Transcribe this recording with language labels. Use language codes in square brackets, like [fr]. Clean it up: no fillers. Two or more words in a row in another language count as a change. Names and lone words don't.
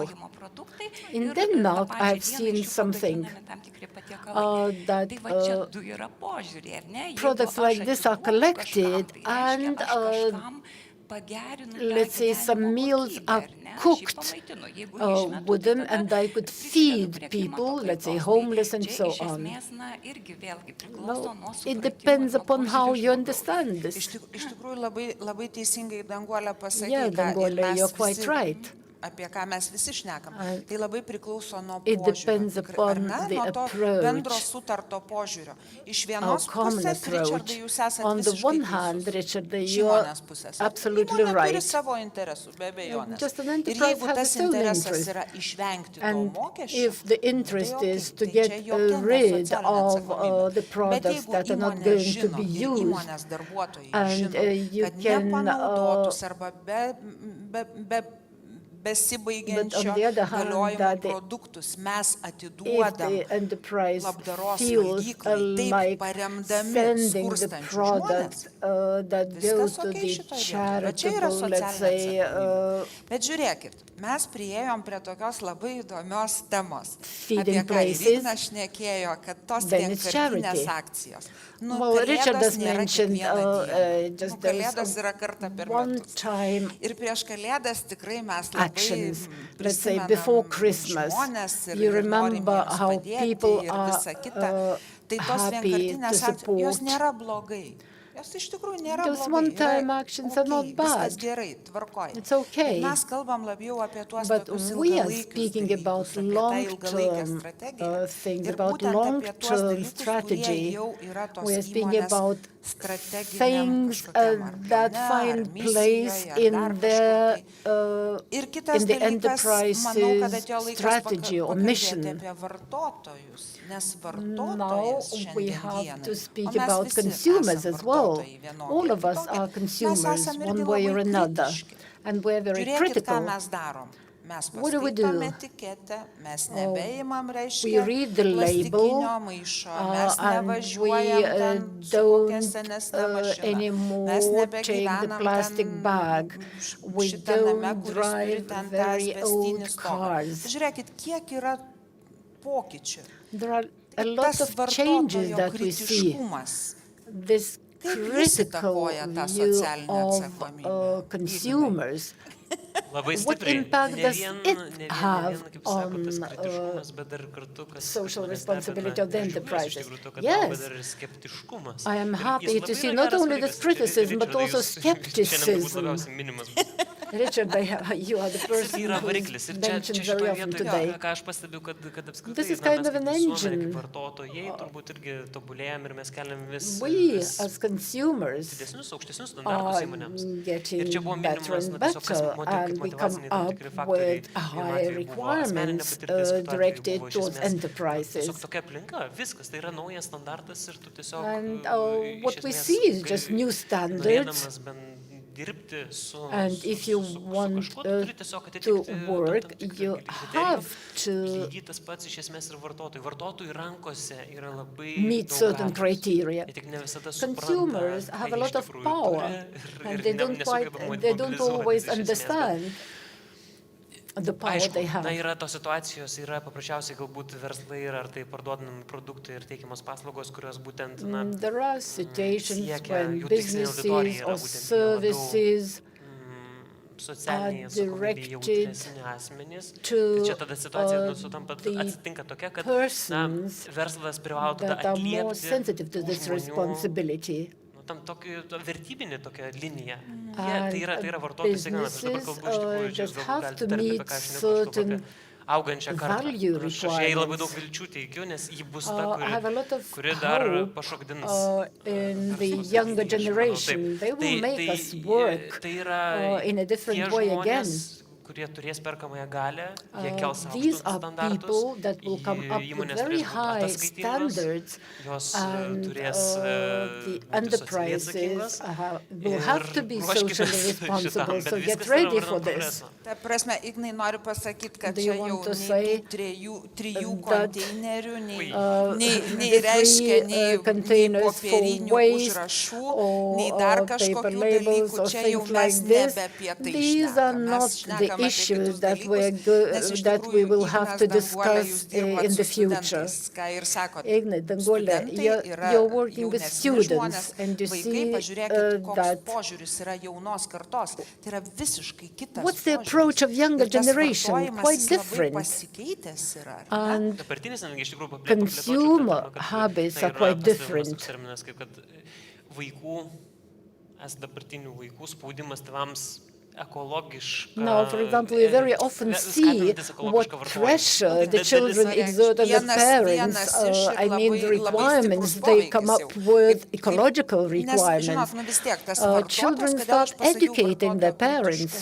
[en] In Denmark, I have seen something that products like this are collected and let's say some meals are cooked with them and I could feed people, let's say homeless and so on. Well, it depends upon how you understand this. [lt] Iš tikrųjų labai teisingai Danguolė pasakė. [en] Yeah, Danguolė, you're quite right. [lt] apie ką mes visi šnekam, tai labai priklauso nuo [en] It [lt] požiūrio, [en] depends [lt] ar [en] upon [lt] ne, [en] the [lt] nuo to bendro [en] approach, [lt] sutarto požiūrio. Iš [en] our [lt] vienos [en] common [lt] pusės, Richardai, [en] approach. [lt] jūs esate [en] On the [lt] visiškai [en] one hand, [lt] teisus. [en] Richard, [lt] Iš [en] you're [lt] įmonės pusės. [en] absolutely [lt] Įmonė turi [en] right. [lt] savo interesų, be abejonės. [en] Just an [lt] Ir [en] enterprise [lt] jeigu [en] has [lt] tas [en] its own [lt] interesas [en] interest. [lt] yra išvengti to [en] And [lt] mokesčio, [en] if the [lt] tai [en] interest is to [lt] tai [en] get [lt] čia jokia [en] rid [lt] nesocialinė [en] of [lt] atsakomybė. [en] the [lt] Bet [en] products [lt] jeigu [en] that are not [lt] įmonė [en] going to [lt] žino [en] be [lt] ir [en] used, [lt] įmonės darbuotojai [en] and [lt] žino, [en] you [lt] kad [en] can, [lt] nepanaudotus arba [en] but [lt] besibaigiančio [en] on the other hand, [lt] galiojimo [en] that [lt] produktus mes [en] if [lt] atiduodam [en] the enterprise [lt] labdaros [en] feels [lt] valgyklai, taip [en] like [lt] paremdami [en] sending the [lt] skurstančius [en] product [lt] žmones, [en] that goes [lt] viskas [en] to [lt] okei [en] the [lt] šitoj vietoj. Bet čia yra [en] charitable, let's [lt] socialinė [en] say, [lt] atsakomybė. Bet žiūrėkit, mes priėjom prie tokios labai įdomios temos, [en] feeding [lt] apie ką ir [en] places, [lt] Ignas šnekėjo, kad tos [en] then it's [lt] vienkartinės [en] charity. [lt] akcijos. Nu, [en] Well, Richard [lt] Kalėdos [en] has [lt] nėra [en] mentioned [lt] kiekvieną dieną. [en] just [lt] Nu, Kalėdos yra kartą per [en] one [lt] metus. [en] time [lt] Ir prieš Kalėdas tikrai mes labai [en] actions. Let's say before Christmas, you remember how people are [lt] Tai tos [en] happy to [lt] vienkartinės akcijos, jos [en] support. [lt] nėra blogai. Jos iš tikrųjų nėra [en] Those [lt] blogai. [en] one-time actions are not [lt] Viskas [en] bad. [lt] gerai, tvarkoj. [en] It's okay. [lt] Bet mes kalbam labiau apie tuos [en] But [lt] tokius [en] we are [lt] ilgalaikius [en] speaking [lt] dalykus, [en] about [lt] apie tą ilgalaikę [en] long-term [lt] strategiją. [en] things, [lt] Ir [en] about [lt] būtent apie tuos [en] long-term [lt] dalykus, kurie [en] strategy. [lt] jau yra tos [en] We are speaking [lt] įmonės [en] about [lt] strateginiam [en] things [lt] kažkokiam ar [en] that [lt] plane, ar [en] find [lt] misijoje, [en] place [lt] ar [en] in [lt] dar [en] the [lt] kažkur tai. Ir kitas [en] in the [lt] dalykas, manau, kad [en] enterprise's [lt] atėjo laikas [en] strategy or [lt] pakalbėti [en] mission. [lt] apie vartotojus, nes [en] Now [lt] vartotojas [en] we [lt] šiandien [en] have to [lt] dienai, [en] speak [lt] o mes [en] about [lt] visi [en] consumers [lt] esam [en] as well. [lt] vartotojai vienokie [en] All [lt] ar [en] of us [lt] kitokie. [en] are [lt] Mes [en] consumers, [lt] esam irgi [en] one way or [lt] labai [en] another, [lt] kritiški. [en] and we're very [lt] Žiūrėkit, ką [en] critical. [lt] mes darom. Mes [en] What do we [lt] paskaitom [en] do? [lt] etiketę, mes nebeimam, [en] We [lt] reiškia, [en] read the label, [lt] plastikinio maišo, mes [en] and we [lt] nevažiuojam ten su kokia [en] don't [lt] senesnė mašina, mes [en] anymore take the [lt] nebegyvenam [en] plastic [lt] ten [en] bag. We [lt] šitą name, [en] don't [lt] kuris turi [en] drive [lt] ten tą [en] very old [lt] asbestinį stogą. [en] cars. [lt] Žiūrėkit, kiek yra pokyčių. [en] There are a lot [lt] Tas [en] of changes [lt] vartotojo [en] that we see. [lt] kritiškumas. [en] This [lt] Kaip jis [en] critical [lt] įtakoja tą [en] view [lt] socialinę [en] of [lt] atsakomybę? [en] consumers. [lt] Labai [en] What [lt] stipriai. [en] impact [lt] Ne [en] does [lt] vien, [en] it have [lt] kaip sako, tas [en] on [lt] kritiškumas, bet dar kartu, kas [en] social [lt] mane [en] responsibility [lt] stebina, [en] of the [lt] aš džiaugiuosi iš [en] enterprises? [lt] tikrųjų to, kad [en] Yes. [lt] auga dar ir skeptiškumas. [en] I am [lt] Ir [en] happy [lt] jis [en] to [lt] labai [en] see [lt] yra [en] not [lt] geras [en] only this [lt] dalykas. [en] criticism, but [lt] Richardai, [en] also [lt] jūs šiandien būtų [en] skepticism. [lt] labiausiai minimas. [en] Richard, you are the [lt] Tai [en] person [lt] yra [en] who's [lt] variklis. Ir [en] mentioned [lt] čia [en] very [lt] šitoje [en] often [lt] vietoje, [en] today. [lt] ką aš pastebiu, kad apskritai [en] This is [lt] na, [en] kind [lt] mes [en] of [lt] kaip [en] an [lt] visuomenė, [en] engine. [lt] kaip vartotojai, turbūt irgi tobulėjam ir mes keliam vis [en] We, as consumers, [lt] didesnius, aukštesnius standartus [en] are [lt] įmonėms. Ir [en] getting [lt] čia buvo [en] better [lt] minimas, [en] and [lt] na, tiesiog kas [en] better, and we come [lt] motyvaciniai tam [en] up [lt] tikri faktoriai. [en] with high requirements directed towards enterprises. [lt] Tiesiog tokia aplinka, viskas, tai yra naujas standartas ir tu tiesiog [en] And [lt] iš [en] what we [lt] esmės, [en] see is just new standards. [lt] norėdamas dirbti su, [en] And if you want [lt] kažkuo, tu turi tiesiog [en] to [lt] atitikti [en] work, [lt] tam tikrą [en] you [lt] kriterijų. [en] have to [lt] Lygiai tas pats iš esmės ir vartotojų. Vartotojų rankose yra labai [en] meet [lt] daug [en] certain [lt] galios. [en] criteria. [lt] Jie tik ne visada supranta, [en] Consumers have a [lt] ką [en] lot [lt] iš [en] of [lt] tikrųjų [en] power, [lt] turi [en] and they don't always understand the power they have. [lt] Na, yra tos situacijos, yra paprasčiausiai galbūt verslai ir ar tai parduodami produktai ir teikiamos paslaugos, kurios būtent, na, [en] There are situations [lt] siekia, [en] when [lt] jų tikslinė auditorija [en] businesses [lt] yra [en] or [lt] būtent jie labiau, [en] services [lt] socialiniai [en] are [lt] atsakomybei [en] directed [lt] jautresni asmenys. [en] to [lt] Tai čia tada situacija sutampa, [en] the [lt] atsitinka tokia, kad na, [en] persons [lt] verslas privalo tada [en] that are more [lt] atliepti [en] sensitive to [lt] tų [en] this [lt] žmonių, [en] responsibility. [lt] nu, tam tokį vertybinį tokią liniją. [en] And [lt] Tai yra vartotojų signalas. Aš dabar kalbu iš tikrųjų, čia [en] just [lt] galbūt [en] have [lt] galite [en] to [lt] tarti, apie [en] meet [lt] ką aš nekalbu, aš kalbu [en] certain [lt] apie augančią kartą. [en] value [lt] Ir aš jai labai daug [en] requirements. [lt] vilčių teikiu, nes ji bus ta, [en] I have a lot of [lt] kuri dar [en] hope [lt] pašokdins. [en] in the younger generation. They will make us work [lt] Tai yra [en] in a different [lt] tie [en] way [lt] žmonės, [en] again. [lt] kurie turės perkamąją galę, jie kels [en] These [lt] aukštus [en] are [lt] standartus, [en] people that will come up with [lt] įmonės [en] very [lt] turės būti [en] high [lt] ataskaitingos, [en] standards, [lt] jos [en] and [lt] turės [en] the [lt] būti socialiai [en] enterprises [lt] atsakingos. [en] will have to be [lt] Ir [en] socially [lt] ruoškimės [en] responsible. [lt] šitam, [en] So [lt] bet [en] get [lt] viskas yra [en] ready [lt] vardan [en] for this. [lt] progreso. Ta prasme, Ignai noriu pasakyti, kad [en] Do [lt] čia [en] you [lt] jau [en] want to [lt] nei [en] say [lt] tų trijų [en] that, [lt] konteinerių, nei [en] the [lt] reiškia, [en] three [lt] nei [en] containers for [lt] popierinių [en] waste [lt] užrašų, nei dar [en] or paper [lt] kažkokių [en] labels [lt] dalykų. [en] or [lt] Čia jau [en] things [lt] mes [en] like this. [lt] nebe apie tai [en] These are [lt] šnekam. [en] not [lt] Mes [en] the [lt] šnekam apie [en] issues [lt] kitus [en] that [lt] dalykus, [en] we will have to discuss in the future. [lt] Ką ir sakot, Ignai, Danguolė, [en] you're working with students, and you [lt] vaikai, [en] see [lt] pažiūrėkit, koks [en] that [lt] požiūris yra jaunos kartos. Tai yra visiškai kitas [en] what's the [lt] požiūris. [en] approach of younger [lt] Ir tas [en] generation? [lt] vartojimas, [en] Quite [lt] jis labai [en] different. [lt] pasikeitęs yra. ar ne? [en] And [lt] Dabartinis, netgi iš tikrųjų, [en] consumer habits are quite different. [lt] Terminas, kaip kad vaikų, dabartinių vaikų spaudimas tėvams [en] Now, for example, we very often see what pressure the children exert on the parents. I mean, the requirements they come up with, ecological requirements. Children start educating their parents.